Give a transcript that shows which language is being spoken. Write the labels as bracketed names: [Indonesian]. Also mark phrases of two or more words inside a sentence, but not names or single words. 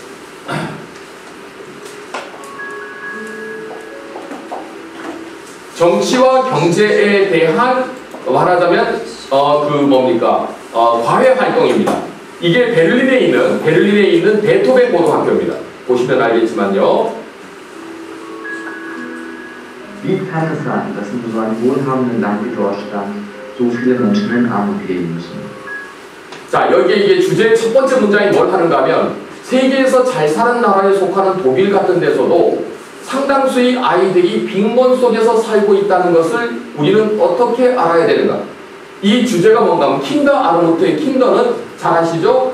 [Korean] 정치와 경제에 대한 말하자면 과외 활동입니다. 이게 베를린에 있는 베토벤 고등학교입니다. 보시면 알겠지만요. [German] Wie kann es sein, dass in so einem wohlhabenden Land wie Deutschland so viele Menschen in Armut leben müssen? [Korean] 자, 여기에 이게 주제의 첫 번째 문장이 뭘 하는가 하면 세계에서 잘 사는 나라에 속하는 독일 같은 데서도 상당수의 아이들이 빈곤 속에서 살고 있다는 것을 우리는 어떻게 알아야 되는가? 이 주제가 뭔가 하면 킨더 아르무트의 킨더는 잘 아시죠?